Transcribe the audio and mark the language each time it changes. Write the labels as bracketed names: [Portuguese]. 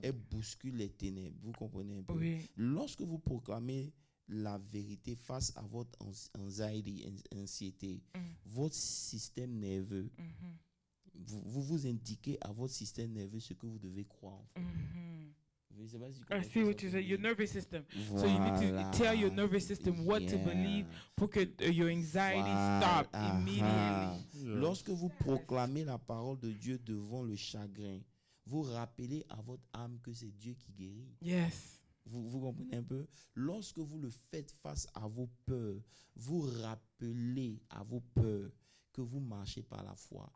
[French] Elle bouscule les ténèbres. Vous comprenez un peu? Oui. Lorsque vous proclamez la vérité face à votre anxiété, votre système nerveux, vous indiquez à votre système nerveux ce que vous devez croire. En fait. Je sais pas si [English] I see what you say. Your nervous system. [French] Voilà. [English] So you need to tell your nervous system what to believe [French] pour que [English] your anxiety stop immediately. Yeah. [French] Lorsque vous proclamez la parole de Dieu devant le chagrin, vous rappelez à votre âme que c'est Dieu qui guérit. [English] Yes. [French] Vous comprenez un peu? Lorsque vous le faites face à vos peurs, vous rappelez à vos peurs que vous marchez par la foi,